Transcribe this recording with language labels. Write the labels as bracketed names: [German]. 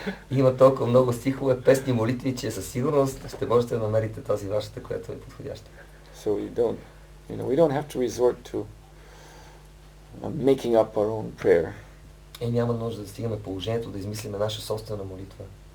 [Bulgarian] Има толкова много стихове, песни, молитви, че със сигурност ще можете да намерите тази вашата, която е подходяща. [English] So we don't have to resort to making up our own prayer. [Bulgarian] И няма нужда да стигаме положението да измислиме наша собствена молитва.